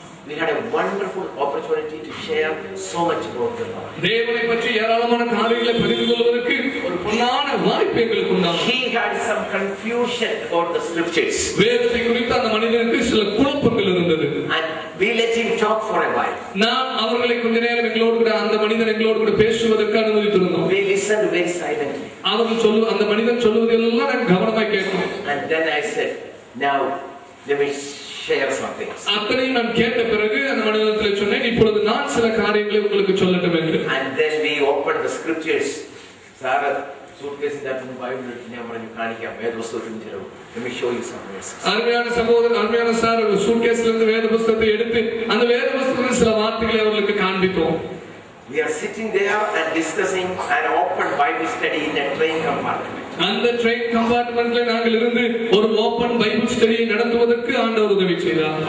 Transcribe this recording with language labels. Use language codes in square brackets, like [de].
[en] we had a wonderful opportunity to share so much about the Lord. [ta] தேவனை பற்றி ஏராளமான காரியங்களை பகிர்ந்து கொள்வதற்கு ஒரு பொன்னான வாய்ப்பு எங்களுக்கு உண்டானது. [en] He had some confusion about the scriptures. [ta] வேதத்தை குறித்து அந்த மனிதனுக்கு சில குழப்பங்கள் இருந்தது. [en] And we let him talk for a while. [ta] நாம் அவர்களை கொஞ்ச நேரம் எங்களோடு கூட அந்த மனிதன் எங்களோடு கூட பேசுவதற்கு அனுமதித்திருந்தோம். [en] We listened very silently. [ta] அந்த மனிதன் சொல்வதெல்லாம் நான் கவனமாய் கேட்டோம். [en] And then I said, now let me share something. [ta] அத்தனை நான் கேட்ட பிறகு அந்த மனிதனிடத்தில் சொன்னேன், இப்பொழுது நான் சில காரியங்களை உங்களுக்கு சொல்லட்டும் என்று. [en] And then we opened the scriptures. Sarah, suitcase in that Bible ഞാൻ പറഞ്ഞു കാണിക്കാം വേദപുസ്തകത്തിൽ ചെലവ്. Let me show you some verses. [ta] அருமையான சகோதரர் அருமையான சார் சூட்கேஸ்ல இருந்து வேத புத்தகத்தை எடுத்து அந்த வேத புத்தகத்தில் சில வார்த்தைகளை அவர்களுக்கு காண்பித்தோம். [en] We are sitting there and discussing an open Bible study in a train compartment. [ta] அந்த ட்ரெயின் கம்பார்ட்மெண்ட்ல நாங்கள் இருந்து ஒரு [en] open Bible ஸ்டடியை [ta] நடத்துவதற்கு ஆண்டவர் உதவி செய்தார்.